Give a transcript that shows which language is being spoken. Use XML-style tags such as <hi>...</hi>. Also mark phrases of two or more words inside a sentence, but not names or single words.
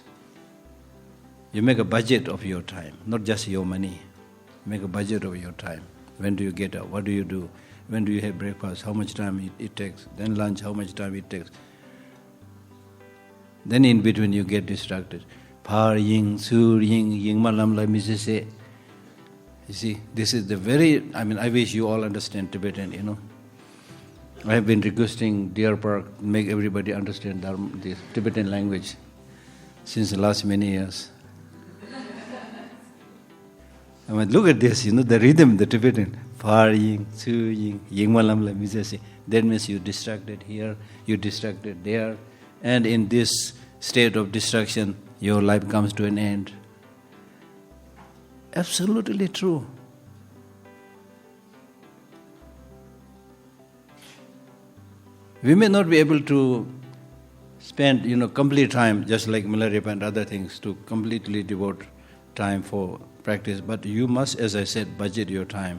<en>You make a budget of your time, not just your money. Make a budget of your time. When do you get up? What do you do? When do you have breakfast? How much time it takes? Then lunch, how much time it takes? Then in between you get distracted.</en> <bo>ཕར་ཡེངས་ཚུར་ཡེངས་ཡེངས་པའི་ངང་ལ་མི་ཚེ་ཟད.</bo> <en>You see, this is the I wish you all understand Tibetan, I have been requesting Deer Park make everybody understand the Tibetan language since the last many years. Look at this, the rhythm, the Tibetan.</en> <bo>ཕར་ཡེངས་ཚུར་ཡེངས་ཡེངས་པའི་ངང་ལ་མི་ཚེ་ཟད.</bo> <en>That means you distracted here, you distracted there, and in this state of distraction, your life comes to an end. Absolutely true. We may not be able to spend, complete time, just like Milarepa and other things, to completely devote time for practice, but you must, as I said, budget your time.</en>